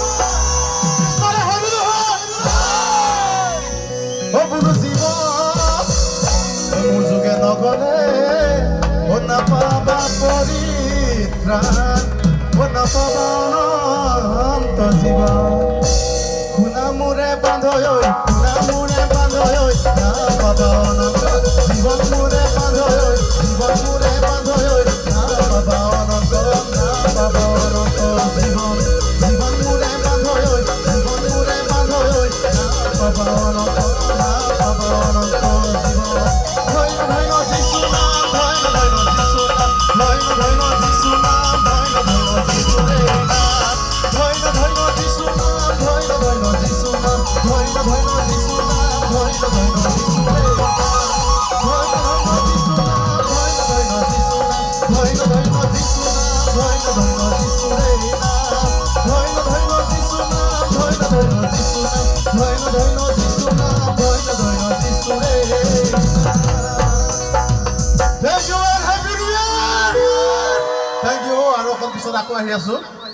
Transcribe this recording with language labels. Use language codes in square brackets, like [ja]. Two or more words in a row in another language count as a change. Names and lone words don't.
[as] ও বোলো জীৱন মোৰ যোগে নগ'লে ও নাপাবা পৰিত্ৰাণ ও নাপাবা অনন্ত জীৱন সোণা মোৰে বান্ধৈ সোণা মোৰে বান্ধৈ না পাবা অনন্ত জীৱন মোৰে বান্ধৈ জীৱন মোৰে বান্ধৈ না পাবা অনন্ত জীৱন জীৱন মোৰে বান্ধৈ জীৱন মোৰে বান্ধৈ না পাবা অনন্ত জীৱন ধন্য ধন্য যিশু নাম ধন্য ধন্য যিশু নাম ধন্য ধন্য যিশু নাম ধন্য ধন্য যিশু নাম ধন্য ধন্য যিশু নাম ধন্য ধন্য যিশু নাম ধন্য ধন্য যিশু নাম ধন্য ধন্য যিশু নাম ধন্য ধন্য যিশু নাম ধন্য ধন্য যিশু নাম ধন্য ধন্য যিশু নাম ধন্য ধন্য যিশু নাম ধন্য ধন্য যিশু নাম ধন্য ধন্য যিশু নাম ধন্য ধন্য যিশু নাম ধন্য ধন্য যিশু [en] Thank you and happy new year! Thank you [as] আৰু অকণ পিছত আকৌ আহি আছো